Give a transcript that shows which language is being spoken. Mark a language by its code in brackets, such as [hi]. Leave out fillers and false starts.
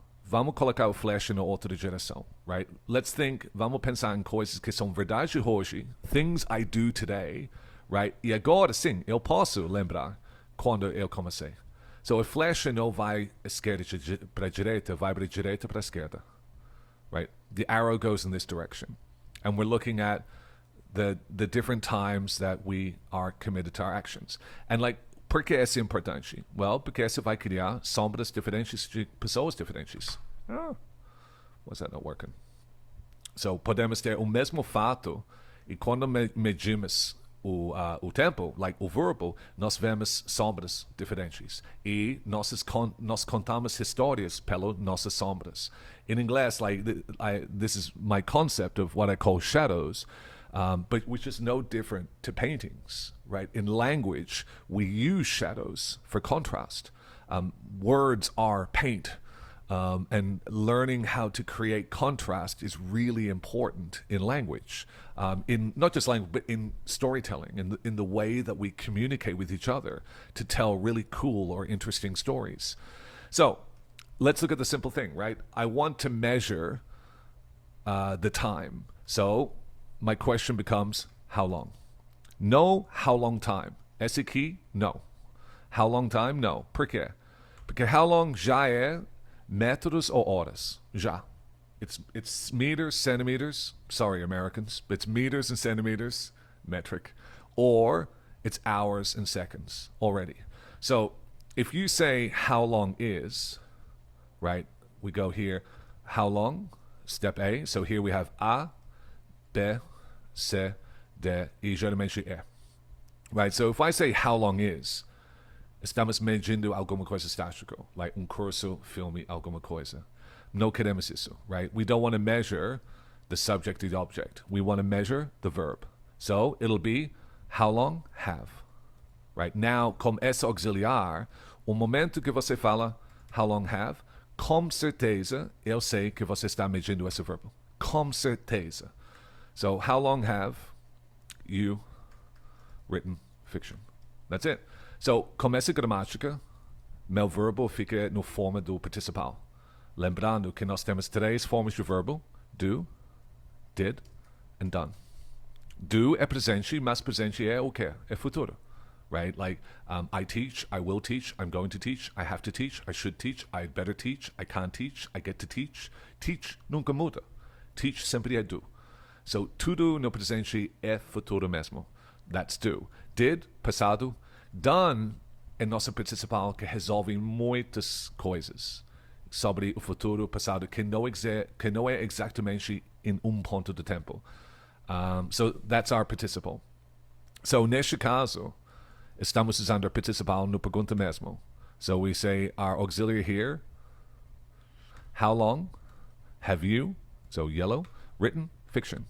[pt] Vamos colocar o flash na outra direção, right? [en] Let's think, [pt] vamos pensar em coisas que são verdade hoje, [en] things I do today, [pt] right? E agora sim, eu posso lembrar quando eu comecei. So, a flecha não vai esquerda para direita, vai para direita para esquerda, right? [en] The arrow goes in this direction. And we're looking at the different times that we are committed to our actions. [pt] And like, por que é importante? Well, porque você vai criar sombras diferentes de pessoas diferentes. [en] Oh, why's that not working? [pt] So, podemos ter o mesmo fato e quando medimos o tempo, like o verbo, nós vemos sombras diferentes. E nós contamos histórias pelas nossas sombras. [en] In inglês, like this is my concept of what I call shadows, but which is no different to paintings, right? In language, we use shadows for contrast. Words are paint. And learning how to create contrast is really important in language, in not just language, but in storytelling, in the way that we communicate with each other to tell really cool or interesting stories. So let's look at the simple thing, right? I want to measure the time. So my question becomes, how long? No, how long time? [pt] Esse aqui, no. [en] How long time? No. [pt] Por quê? Porque how long já é metros ou horas? Já. [en] It's meters, centimeters. Sorry, Americans. It's meters and centimeters, metric. Or it's hours and seconds already. So if you say how long is, right, we go here, how long, step A. So here we have A, B, C, D, [pt] e geralmente E. Right, so if I say how long is, estamos medindo alguma coisa estático, like curso, filme, alguma coisa. No queremos isso, right? [en] We don't want to measure the subject and the object. We want to measure the verb. So it'll be how long have. Right? [pt] Now, com esse auxiliar, o momento que você fala how long have, com certeza eu sei que você está medindo esse verbo. Com certeza. [en] So how long have you written fiction? That's it. [pt] So, com essa gramática, meu verbo fica no forma do participal. Lembrando que nós temos três formas de verbo: do, did, and done. Do é presente, mas presente é o quê? É futuro. Right? [en] Like, I teach, I will teach, I'm going to teach, I have to teach, I should teach, I'd better teach, I can't teach, I get to teach. [pt] Teach nunca muda. Teach sempre é do. So, tudo no presente é futuro mesmo. [en] That's do. [pt] Did, passado. Done é nossa principal que resolve muitas coisas sobre o futuro passado que não é exatamente em ponto de tempo. [en] So that's our participle. [pt] So neste caso, estamos usando o participle no pergunta mesmo. [en] So we say our auxiliary here, how long have you, so yellow, written fiction?